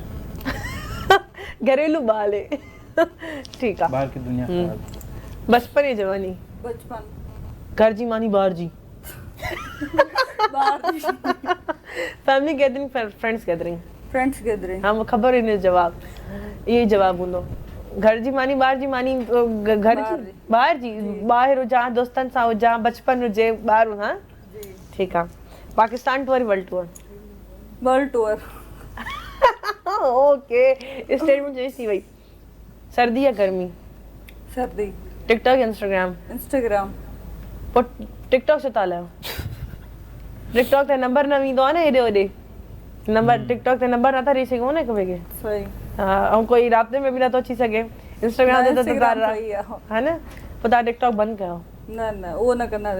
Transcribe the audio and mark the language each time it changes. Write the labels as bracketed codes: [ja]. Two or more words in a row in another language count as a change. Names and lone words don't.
[ur] گھریلو بالے۔ ٹھیک ہے. باہر کی دنیا خراب. بچپن یا جوانی? बचपन। [sd] घर जी मानी बाहर जी। बाहर [en] family gathering, friends gathering? friends gathering. [ur] ہاں خبر ہی نہیں جواب، یہ جواب ہوندو. [sd] घर जी मानी बाहर जी मानी घर जी बाहर जी ॿाहिरि हुजां, दोस्तनि सां हुजां, बचपन हुजे, ॿाहिरि हुजां। ठीकु आहे। [en] Pakistan tour, world tour? world tour. [sd] ओके, [en] statement change [sd] थी वई। [ur] سردی یا گرمی? सर्दी। ٹک ٹاک یا انسٹاگرام? इंस्टाग्राम। [sd] पोइ टिकटॉक छो था हलायो? टिकटॉक ते नंबर न वेंदो आहे न हेॾे होॾे, नंबर टिकटॉक ते नंबर नथा ॾेई सघूं न हिक ॿिए खे। सही। ऐं कोई राब्ते में बि नथो अची सघे। इंस्टाग्राम ते त इंस्टाग्राम सही आहे। है न, पोइ तव्हां टिकटॉक बंदि कयो? न न उहो न कंदासीं।